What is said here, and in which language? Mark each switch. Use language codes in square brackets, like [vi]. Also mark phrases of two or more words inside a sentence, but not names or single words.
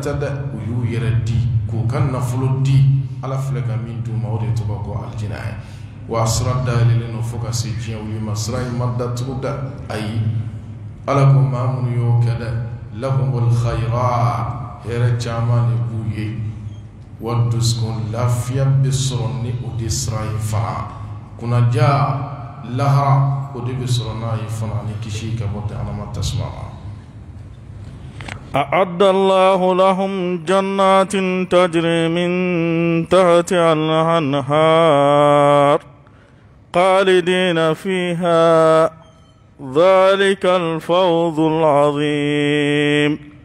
[bm] tɛ dɛ u y'u yɛrɛ di k'u ka nafolo di ala filɛ ka min d'u ma o de tɔgɔ ko alijinɛ ye wa sira dayɛlɛlen don fo ka se diɲɛ wuli ma sira in ma datugu dɛ ayi ala ko maa minnu y'o kɛ dɛ [ar] لهم الخيرات [bm] hɛrɛ caman de b'u ye wa dusukun lafiya bɛ sɔrɔ ni o de sira ye fana kunnaja lahara o de bɛ sɔrɔ n'a ye fana ni kisi ka bɔ jahanama tasuma ma [ar] أعد الله لهم جنات تجري من تحتها الأنهار خالدين فيها ذلك الفوز العظيم